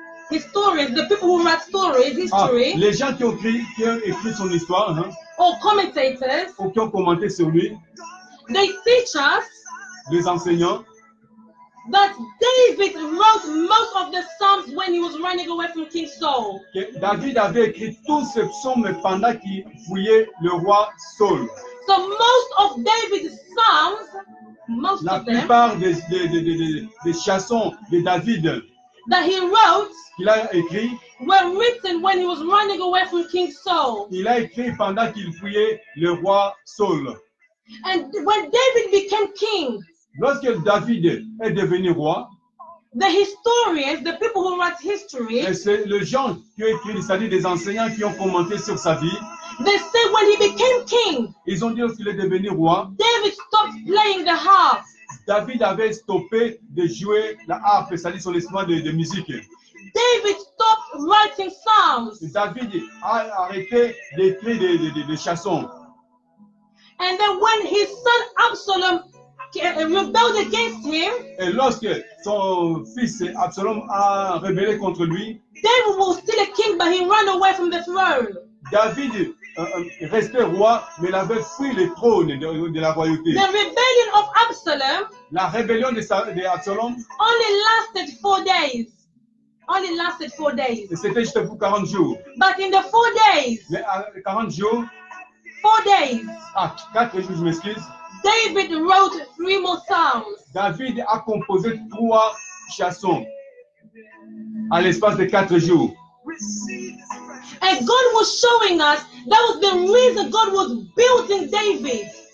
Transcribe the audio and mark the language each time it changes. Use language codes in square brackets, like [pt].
[en] the people who write stories, history, [fr] Les gens qui ont écrit son histoire, [en] or commentators, [fr] ou qui ont commenté sur lui, [en] they teach us [fr] les enseignants, [en] that David wrote most of the Psalms when he was running away from King Saul. [fr] que David avait écrit tous ces psaumes pendant qu'il fouillait le roi Saul. [en] So most of David's Psalms, [fr] La plupart des chansons de David [en] that he wrote [fr] qu'il a écrit, [en] were written when he was running away from King Saul. [fr] il a écrit pendant qu'il fouillait le roi Saul. [en] And when David became king, [fr] Lorsque David est devenu roi, [en] the historians, the people who write history, [fr] et c'est les gens qui ont écrit, c'est-à-dire des enseignants qui ont commenté sur sa vie, [en] they say when he became king, [fr] ils ont dit lorsqu'il est devenu roi, [en] David stopped playing the harp. [fr] David avait stoppé de jouer la harpe, c'est-à-dire son instrument de musique. [en] David stopped writing psalms. [fr] David a arrêté d'écrire des chansons. [en] And then when his son Absalom rebelled against him, [fr] Et lorsque son fils Absalom a rébellé contre lui, [en] David was still a king, but he ran away from the throne. [fr] David restait roi, mais il avait fui le trône de la royauté. [en] The rebellion of Absalom [fr] La rébellion d'Absalom, [en] only lasted 4 days. Only lasted 4 days. [fr] c'était juste pour 40 jours. [en] But in the 4 days, [fr] Mais à 40 jours, [en] 4 days, [fr] 4 jours, je m'excuse, [en] David wrote 3 more psalms. [fr] David a composé 3 chansons à l'espace de 4 jours. [en] And God was showing us that was the reason God was building David.